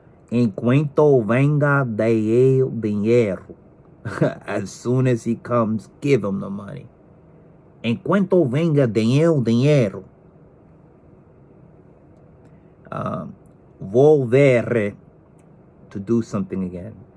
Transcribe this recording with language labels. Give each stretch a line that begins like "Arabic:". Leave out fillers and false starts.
Spanish: En cuanto venga de el dinero.
English: As soon as he comes, give him the money.
Spanish: En cuanto venga de el dinero.
English: Volver, to do something again.